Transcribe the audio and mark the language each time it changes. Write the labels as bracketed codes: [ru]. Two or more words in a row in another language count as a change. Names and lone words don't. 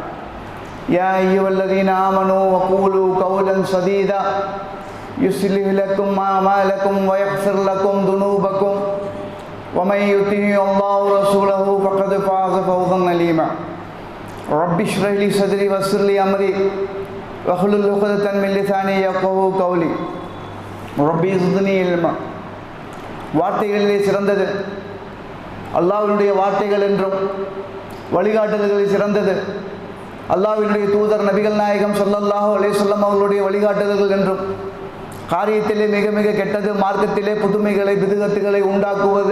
[ar] يا أيها الذين آمنوا وقولوا قولا سديدا يصلح لكم أعمالكم ويغفر لكم ذنوبكم ومن يطع الله ورسوله فقد فاز فوزا عظيما. رب اشرح لي صدري ويسر لي أمري واحلل عقدة من لساني يفقهوا قولي. ربي زدني علما. [ta] வார்த்தைகளிலே சிறந்தது அல்லாஹ்வினுடைய வார்த்தைகள் என்றும் வழிகாட்டுதல்களில் சிறந்தது அல்லாஹ்வினுடைய தூதர் நபிகள் நாயகம் [ar] صلى الله عليه وسلم [ta] அவர்களுடைய வழிகாட்டுதல்கள் என்றும் காரியத்திலே மிக மிக கெட்டது மார்க்கத்திலே புதுமைகளை பிதுகத்துகளை உண்டாக்குவது.